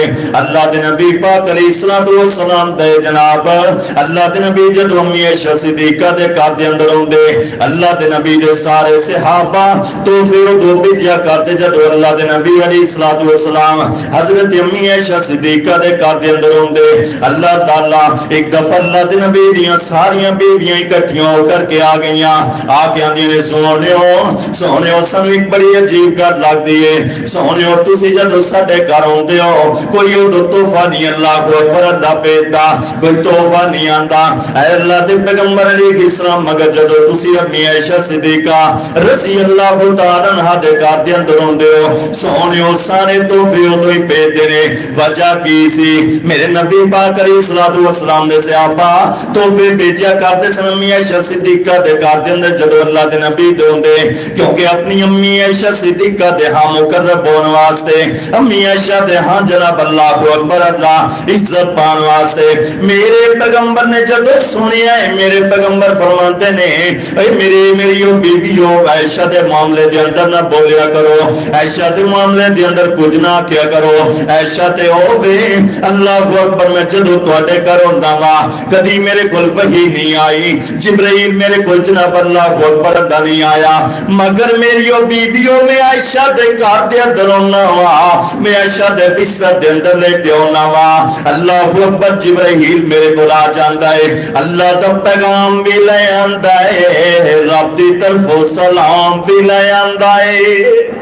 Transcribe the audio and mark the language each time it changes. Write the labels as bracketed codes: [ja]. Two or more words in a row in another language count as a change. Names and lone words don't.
[pa] اللہ دے نبی پاک علیہ السلام دے جناب اللہ دے نبی جدو امی عائشہ صدیقہ دے گھر دے اندر ہوندے اللہ دے نبی دے سارے صحابہ تو پھر دو بھیجیا کرتے جدو اللہ دے نبی علیہ السلام حضرت امی عائشہ صدیقہ دے گھر دے اندر ہوندے اللہ تعالی ایک دفعہ اللہ دے نبی دیاں ساریاں بیویاں اکٹھیاں ہو کر کے آ گئیاں. آ کے آندیاں نے سونےو سانوں ایک بڑی عجیب گل لگدی ہے. سونےو تسی جدو ساڈے گھر ہوندے ہو کوئی اودوں تحفہ نہیں اللہ اکبر اللہ بھیجدا، کوئی تحفہ نہیں آندا. اے اللہ دے پیغمبر علیہ السلام مگر جدو تسی امی عائشہ صدیقہ رضی اللہ تعالی عنہا دے گھر دے اندر ہوندے ہو سونےو سارے تحفے اودوں ہی بھیجدے نے. وجہ کی سی؟ میرے نبی پاک علیہ السلام دے صحابہ تحفے بھیجیا کرتے سن امی عائشہ صدیقہ دے گھر دے اندر جدو اللہ دے نبی دے ہوندے کیونکہ اپنی امی عائشہ صدیقہ دے ہاں مقرب ہون واسطے امی عائشہ دے ہاں جناب اللہ اکبر اللہ عزت پان واسطے میرے پیغمبر نے جدو سنیا ہے میرے پیغمبر فرماتے نے اے میری بیویوں عائشہ دے معاملے دے اندر نہ بولیا کرو، عائشہ دے معاملے دے اندر کچھ نہ کیا کرو. عائشہ تے ہوے اللہ اکبر میں جدو تواڈے گھر ہوندا وا کدی میرے کول وحی نہیں آئی، جبرائیل میرے کول جناب اللہ اکبر اللہ نہیں آیا مگر میری بیویوں میں عائشہ دے گھر دے اندر ہونا وا میں عائشہ دے بستر دے اندر لیٹے ہونا وا اللہ اکبر جبرائیل میرے کول آ جاندا ہے اللہ دا پیغام بھی لے آندا ہے رب دی طرفوں سلام بھی لے آندا ہے.